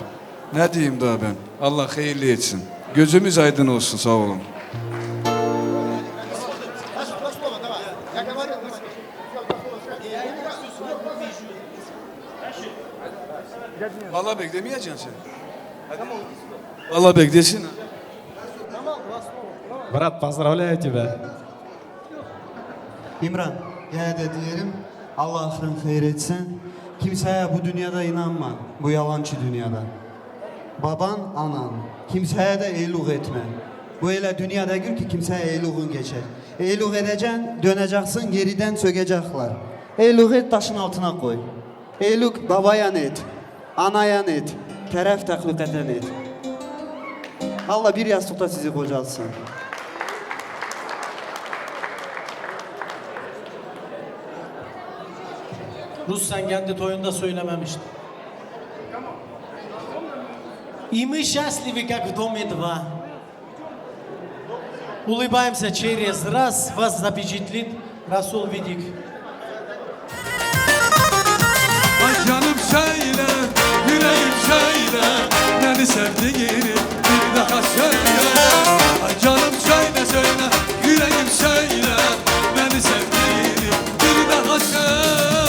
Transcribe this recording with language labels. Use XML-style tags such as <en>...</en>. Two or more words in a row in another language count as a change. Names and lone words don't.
<tr>Ne diyeyim daha ben? Allah hayırlı etsin. Gözümüz aydın olsun. Sağ olun. Valla beklemeyeceksin sen. Valla beklesin.</tr> <ru>Брат, поздравляю тебя.</ru> <tr>İmran, gene de diyelim Allah ahırın hayır etsin. Kimseye bu dünyada inanma, bu yalancı dünyada. Baban, anan, kimseye de eyluk etme. Bu öyle dünyada gül ki kimseye eylukun geçer. Eyluk edeceksin, döneceksin, geriden sökecekler. Eyluk et, taşın altına koy. Eyluk babayan et, anayan et, teref takluk eden et. Allah bir yastıkta sizi kocalsın. Rus sen kendi toyunda söylememiştin.</tr> <ru>И мы счастливы, как в доме два. Улыбаемся через раз, вас запечатлит Расул Видик.</ru> <tr>Ay canım söyle, yüreğim söyle, beni sevdiğini bir daha söyle. Ay canım söyle, yüreğim söyle, beni sevdiğini bir daha söyle.</tr>